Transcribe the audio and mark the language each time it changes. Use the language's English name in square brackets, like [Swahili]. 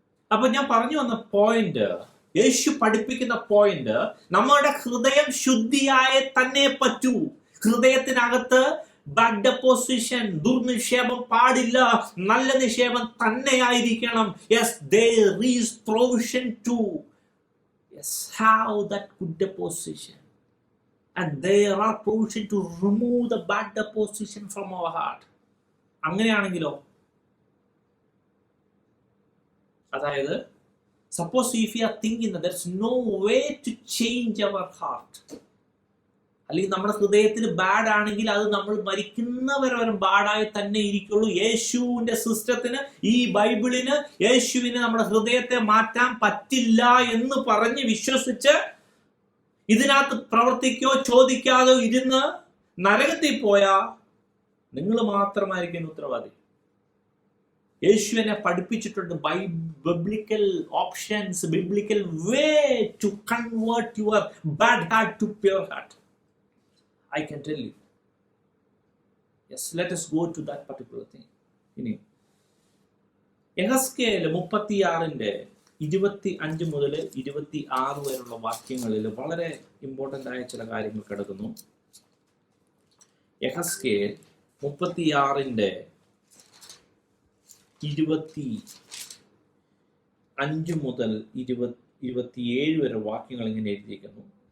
[Malayalam] അപ്പൊ ഞാൻ പറഞ്ഞു വന്ന പോയിന്റ്, യേശു പഠിപ്പിക്കുന്ന പോയിന്റ്, നമ്മുടെ ഹൃദയം ശുദ്ധിയായ തന്നെ പറ്റൂ. ഹൃദയത്തിനകത്ത് ബാഡ് ഡെപ്പോസിഷൻ, ദുർനിക്ഷേപം പാടില്ല, നല്ല നിക്ഷേപം തന്നെയായിരിക്കണം. [English] Yes, there is provision to have that good deposition, and there are provision to remove the bad deposition from our heart. [Malayalam] അങ്ങനെയാണെങ്കിലോ, അതായത് suppose [English] if we are thinking that there's no way to change our heart, [Malayalam] അല്ലെങ്കിൽ നമ്മുടെ ഹൃദയത്തിൽ bad ആണെങ്കിൽ അത് നമ്മൾ മരിക്കുന്നവരെ ബാഡായി തന്നെ ഇരിക്കുള്ളൂ. യേശുവിന്റെ സിസ്റ്റത്തിന്, ഈ ബൈബിളിന്, യേശുവിന് നമ്മുടെ ഹൃദയത്തെ മാറ്റാൻ പറ്റില്ല എന്ന് പറഞ്ഞ് വിശ്വസിച്ച് ഇതിനകത്ത് പ്രവർത്തിക്കോ ചോദിക്കാതോ ഇരുന്ന് നരകത്തിൽ പോയാ നിങ്ങൾ മാത്രമായിരിക്കും ഉത്തരവാദി. യേശുവിനെ പഠിപ്പിച്ചിട്ടുണ്ട് [English] Biblical options, biblical way to convert your bad heart to pure heart. I can tell you. Yes, let us go to that particular thing. [Malayalam] ഇനി യെഹെസ്കേൽ 36-25 മുതൽ 26 വരെയുള്ള വാക്യങ്ങളിൽ വളരെ ഇമ്പോർട്ടൻ്റ് ആയ ചില കാര്യങ്ങൾ കിടക്കുന്നു. യെഹെസ്കേൽ 36-25 മുതൽ 27 വരെ വാക്യങ്ങൾ ഇങ്ങനെ എഴുതിയിരിക്കുന്നു.